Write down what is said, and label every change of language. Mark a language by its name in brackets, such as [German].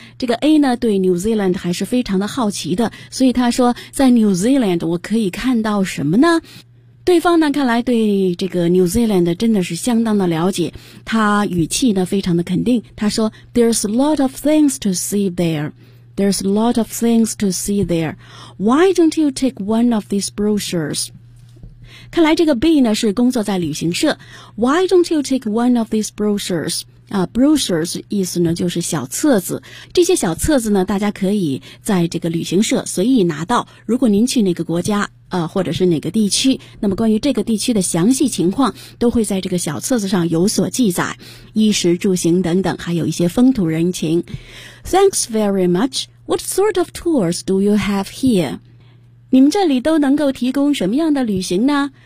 [Chinese] 这个 A 呢对 New Zealand 还是非常的好奇的，所以他说在 New Zealand 我可以看到什么呢？对方呢看来对这个 New Zealand 真的是相当的了解，他语气呢非常的肯定，他说 [English] There's a lot of things to see thereThere's a lot of things to see there. Why don't you take one of these brochures? [Chinese] 看来这个 B 呢是工作在旅行社。 [English] Why don't you take one of these brochures? [Chinese] Brochures 意思呢就是小册子，这些小册子呢大家可以在这个旅行社随意拿到，如果您去哪个国家或者是哪个地区，那么关于这个地区的详细情况都会在这个小册子上有所记载，衣食住行等等，还有一些风土人情。 [English] Thanks very much. What sort of tours do you have here? [Chinese] 你们这里都能够提供什么样的旅行呢？